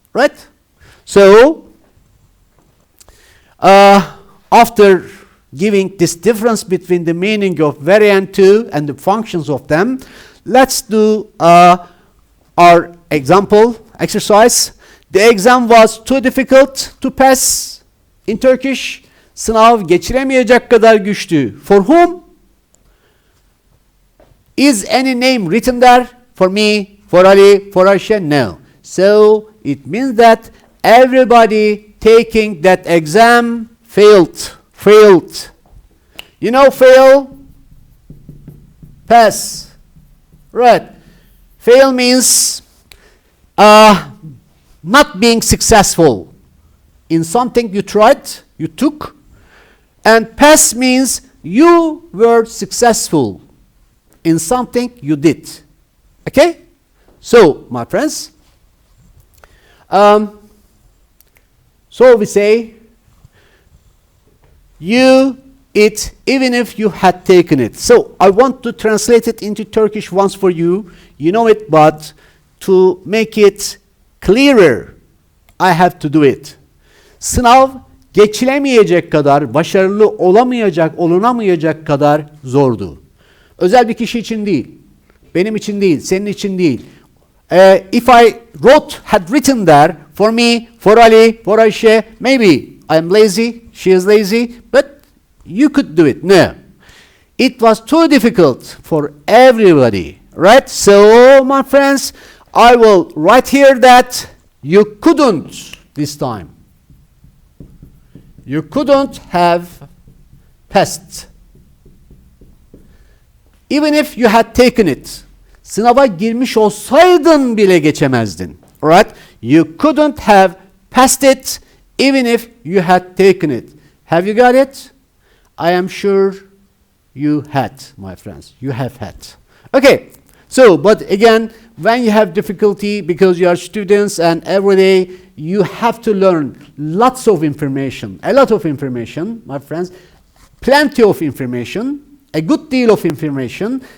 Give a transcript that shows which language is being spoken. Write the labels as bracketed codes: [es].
[en] Right? So, after giving this difference between the meaning of very and to and the functions of them, let's do our example exercise. The exam was too difficult to pass in Turkish. [tr] Sınav geçiremeyecek kadar güçtü. [en] For whom? Is any name written there? For me, for Ali, for Ayşe? No. So it means that everybody taking that exam failed. Failed. You know fail? Pass. Right. Fail means not being successful in something you tried, you took. And pass means you were successful in something you did. Okay? So, my friends, so we say, you it even if you had taken it. So, I want to translate it into Turkish once for you. You know it, but to make it clearer, I have to do it. [tr] Sınav geçilemeyecek kadar, başarılı olunamayacak kadar zordu. Özel bir kişi için değil, benim için değil, senin için değil. [en] If I had written there, for me, for Ali, for Ayşe, maybe I'm lazy, she is lazy, but you could do it. No. It was too difficult for everybody, right? So, my friends, I will write here that you couldn't this time. You couldn't have passed. Even if you had taken it. [tr] Sınava girmiş olsaydın bile geçemezdin. [en] Right? You couldn't have passed it even if you had taken it. Have you got it? I am sure you had, my friends. You have had. Okay. So, but again, when you have difficulty because you are students and every day you have to learn lots of information, a lot of information, my friends, plenty of information, a good deal of information.